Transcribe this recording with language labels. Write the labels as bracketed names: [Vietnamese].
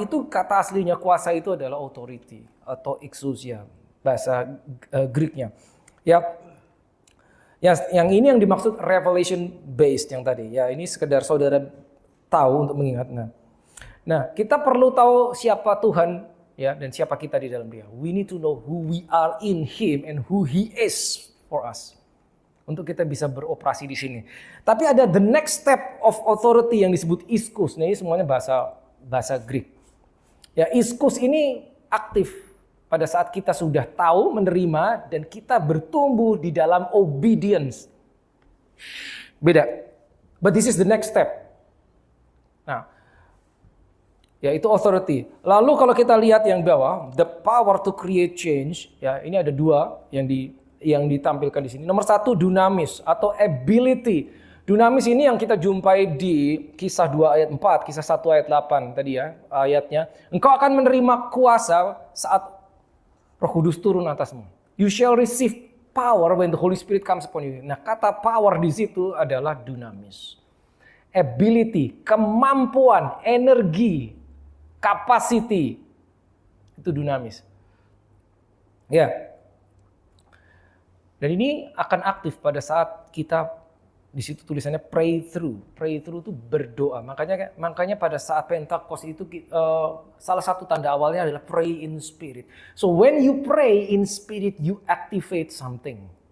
[Indonesian] Itu kata aslinya kuasa itu adalah authority atau exousia, bahasa Greeknya. Ya. Yang ini yang dimaksud revelation based yang tadi. Ya, ini sekedar saudara tahu untuk mengingat. Nah, kita perlu tahu siapa Tuhan ya, dan siapa kita di dalam Dia. [English] We need to know who we are in Him and who He is for us. [Indonesian] Untuk kita bisa beroperasi di sini. Tapi ada [English] the next step of authority [Indonesian] yang disebut iskos. Nah, ini semuanya bahasa Greek. Ya, iskos ini aktif pada saat kita sudah tahu, menerima, dan kita bertumbuh di dalam obedience. Beda. [English] But this is the next step. [Indonesian] Nah, yaitu authority. Lalu kalau kita lihat yang bawah, [English] the power to create change, [Indonesian] ya ini ada dua yang ditampilkan di sini. Nomor satu, dunamis atau ability. Dunamis ini yang kita jumpai di Kisah 2 ayat 4, Kisah 1 ayat 8 tadi ya ayatnya. Engkau akan menerima kuasa saat Roh Kudus turun atasmu. [English] You shall receive power when the Holy Spirit comes upon you. [Indonesian] Nah, kata power di situ adalah dunamis. Ability, kemampuan, energi, capacity, itu dunamis. Ya. Dan ini akan aktif pada saat kita Di situ tulisannya pray through. Pray through itu berdoa. Makanya pada saat Pentakos itu salah satu tanda awalnya adalah [English] pray in spirit. So when you pray in spirit, you activate something.